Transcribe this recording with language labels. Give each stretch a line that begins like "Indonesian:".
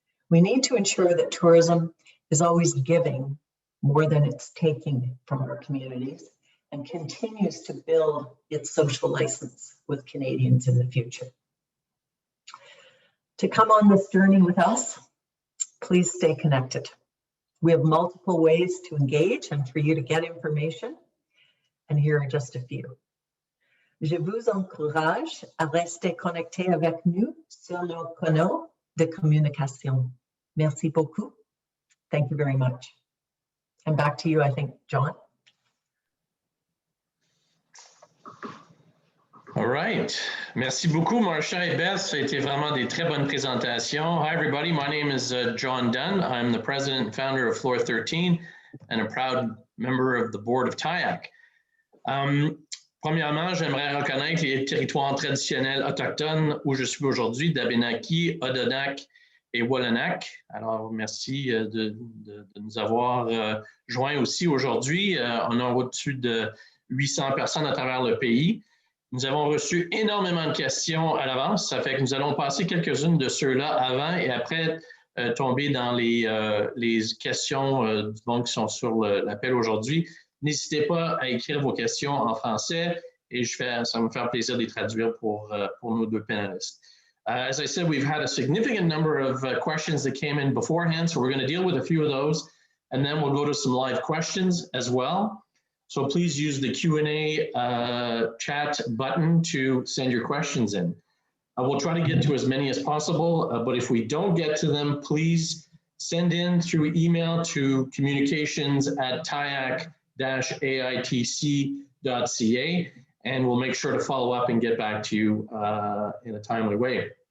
English: We need to ensure that tourism is always giving more than it's taking from our communities and continues to build its social license with Canadians in the future. To come on this journey with us, please stay connected. We have multiple ways to engage and for you to get information, and here are just a few.
French: Je vous encourage à rester connecté avec nous sur nos canaux de communication. Merci beaucoup.
English: Thank you very much. And back to you, I think, John. All right.
French: Merci beaucoup, Marsha et Beth. Ça a été vraiment des très bonnes présentations.
English: Hi, everybody. My name is John Dunn. I'm the president and founder of Floor 13 and a proud member of the board of TIAC.
French: Premièrement, j'aimerais reconnaître les territoires traditionnels autochtones où je suis aujourd'hui, d'Abenaki, Odanak et Wolanak. Alors, merci de nous avoir joints aussi aujourd'hui. On a au-dessus de 800 personnes à travers le pays. Nous avons reçu énormément de questions à l'avance. Ça fait que nous allons passer quelques-unes de ceux-là avant et après tomber dans les questions du monde qui sont sur l'appel aujourd'hui. N'hésitez pas à écrire vos questions en français et ça va me faire plaisir de les traduire pour nos 2 panélistes.
English: As I said, we've had a significant number of questions that came in beforehand, so we're going to deal with a few of those, and then we'll go to some live questions as well. So please use the Q&A chat button to send your questions in. We'll try to get to as many as possible, but if we don't get to them, please send in through email to communications@TIAC-AITC.ca, and we'll make sure to follow up and get back to you in a timely way.